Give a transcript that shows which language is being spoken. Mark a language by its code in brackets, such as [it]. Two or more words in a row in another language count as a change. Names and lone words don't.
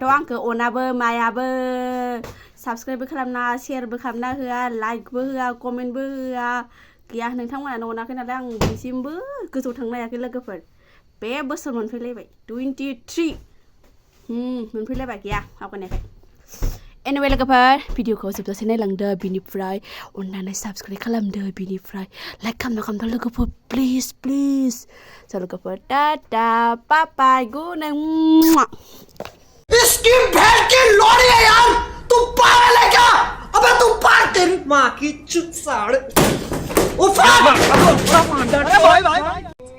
[brx] आंखौ अनाबो मायाबो साबस्क्राइबबो खालामना शेयारबो खालामना होआ लाइकबो होआ कमेन्टबो होआ गैया नोंथांमोनानो अनाखै नालाय आं दिनैसिमबो गोजौ थांनो हायाखै लोगोफोर बे बोसोर मोनफैलायबाय 23 मोनफैलायबाय गैया आवगायनायखाय एनिवे लोगोफोर भिडिअखौ जोबजासे नायलांदो बिनिफ्राय अननानै साबस्क्राइब खालामदो बिनिफ्राय लाइक खालामदो लोगोफोर प्लिज स' लोगोफोर [en] tata bye good night [hi] इसकी भैंस की लोड़ी है यार तू पागल है क्या अबे तू पागल तेरी माँ की चुत साड़